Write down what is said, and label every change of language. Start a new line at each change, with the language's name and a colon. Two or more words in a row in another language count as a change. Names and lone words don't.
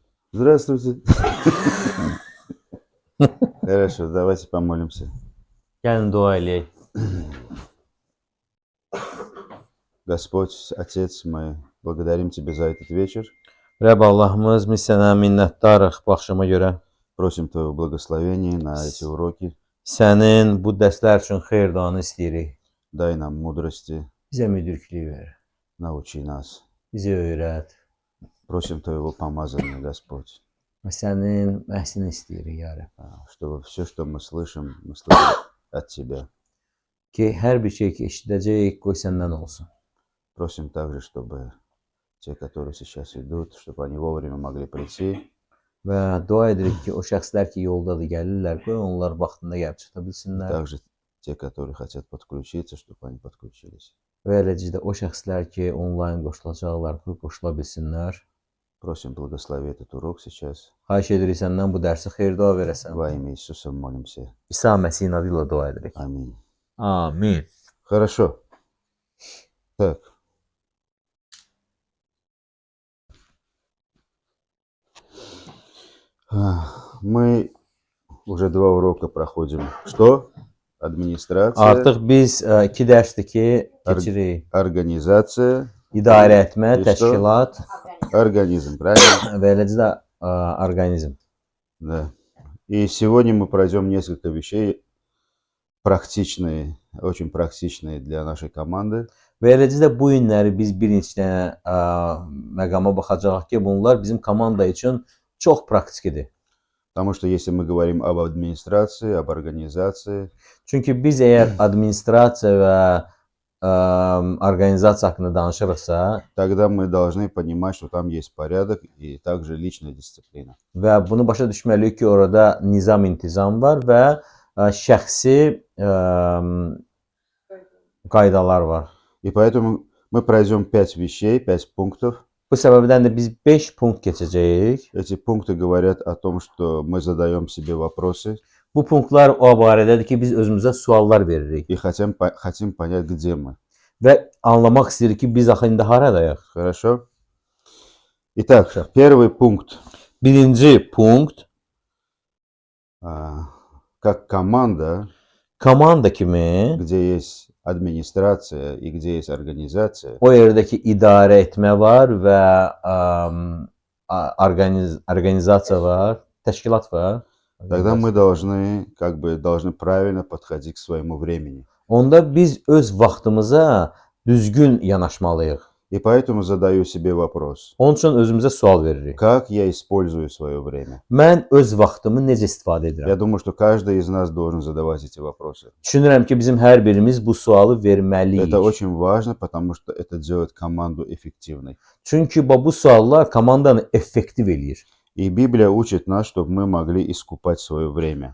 Russian: Здравствуйте. Хорошо, давайте помолимся.
Azerbaijani: Gəlin dua eləyək.
Russian: Господь, Отец, мы благодарим Тебя за этот вечер.
Azerbaijani: Rəbb Allahımız, biz sənə minnətdarıq bu axşama görə.
Russian: Просим Твоего благословения на эти уроки.
Azerbaijani: Sənin bu dərslər üçün xeyirdanı istəyirik.
Russian: Дай нам мудрости,
Azerbaijani: Bizə müdriklik ver.
Russian: научи нас.
Azerbaijani: Bizə öyrət.
Russian: Просим Твоего помазания, Господь,
Azerbaijani: Və sənin məhsini istəyirik, ya Rəbb.
Russian: чтобы все, что мы слышим от Тебя.
Azerbaijani: Ki, hər bir şey ki, eşidəcəyik, qoy səndən olsun.
Russian: Просим также, чтобы те, которые сейчас идут, чтобы они вовремя могли прийти.
Azerbaijani: Və dua edirik ki, o şəxslər ki, yoldadır, gəlirlər, qoy onlar vaxtında gəlib çıxa bilsinlər.
Russian: Также те, которые хотят подключиться, чтобы они подключились.
Azerbaijani: Və eləcə də o şəxslər ki, onlayn qoşulacaqlar, qoy qoşula bilsinlər.
Russian: Просим, благослови этот урок сейчас.
Azerbaijani: Xahiş edirik səndən bu dərsi xeyir-dua verəsən.
Russian: Во имя Иисуса молимся.
Azerbaijani: İsa Məsihin adı ilə dua edirik.
Russian: Аминь.
Azerbaijani: Amin.
Russian: Хорошо. Так. Мы уже 2 урока проходим. Что? Администрация,
Azerbaijani: Artıq biz 2 dərsdir ki, keçirik.
Russian: организация,
Azerbaijani: İdarə etmə, İşte- təşkilat
Russian: организм, правильно?
Azerbaijani: və eləcə də orqanizm.
Russian: Да. И сегодня мы пройдем несколько вещей практичные, очень практичные для нашей команды.
Azerbaijani: Və eləcə də bu günləri biz bir neçə dənə məqama baxacağıq ki, bunlar bizim komanda üçün çox praktikdir.
Russian: Потому что если мы говорим об администрации, об организации,
Azerbaijani: Çünki biz əgər administrasiya və orqanizasiya haqqında danışırıqsa
Russian: тогда мы должны понимать, что там есть порядок и также личная дисциплина.
Azerbaijani: və bunu başa düşməliyik ki, orada nizam, intizam var və şəxsi qaydalar var.
Russian: И поэтому мы пройдем 5 вещей, 5 пунктов.
Azerbaijani: Bu səbəbdən də biz 5 punkt keçəcəyik.
Russian: Эти пункты говорят о том, что мы задаем себе вопросы
Azerbaijani: Bu punktlar o barədədir ki, biz özümüzə suallar veririk
Russian: и хотим понять, где мы.
Azerbaijani: və anlamaq istəyirik ki, biz axı indi haradayıq.
Russian: Хорошо? Итак, первый пункт.
Azerbaijani: Birinci punkt,
Russian: Как команда,
Azerbaijani: komanda kimi
Russian: где есть администрация и где есть организация,
Azerbaijani: o yerdəki idarə etmə var və orqanizasiya var, təşkilat var.
Russian: тогда мы должны правильно подходить к своему времени.
Azerbaijani: Onda biz öz vaxtımıza düzgün yanaşmalıyıq.
Russian: И поэтому задаю себе вопрос.
Azerbaijani: Onun üçün özümüzə sual veririk.
Russian: Как я использую свое время?
Azerbaijani: Mən öz vaxtımı necə istifadə
Russian: Я
Azerbaijani: edirəm?
Russian: думаю, что каждый из нас должен задавать эти вопросы.
Azerbaijani: Düşünürəm ki, bizim hər birimiz bu sualı verməliyik.
Russian: Это очень важно, потому что это делает команду эффективной.
Azerbaijani: Çünki bu suallar komandanı effektiv eləyir.
Russian: И Библия учит нас, чтобы мы могли искупать свое время.